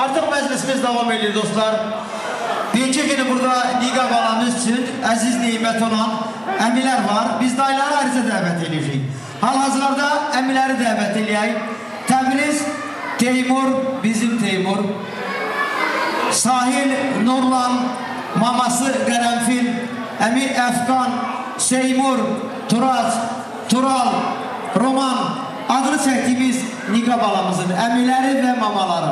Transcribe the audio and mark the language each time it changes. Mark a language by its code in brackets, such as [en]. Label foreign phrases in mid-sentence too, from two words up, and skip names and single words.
[tr] Artık meclisimiz devam ediyor dostlar. [az] Birinci günü burada Niqa balamız için aziz nimet olan əmilər var. Biz dayıları ayrıca dəvət edirik. Hal-hazırda əmiləri dəvət edək. Təbriz, Teymur, bizim Teymur. Sahil, Nurlan, maması Qərənfil, əmi Əfqan, Seymur, Turac, Tural, Roman adını çəkdiyimiz Niqa balamızın əmiləri və mamaları.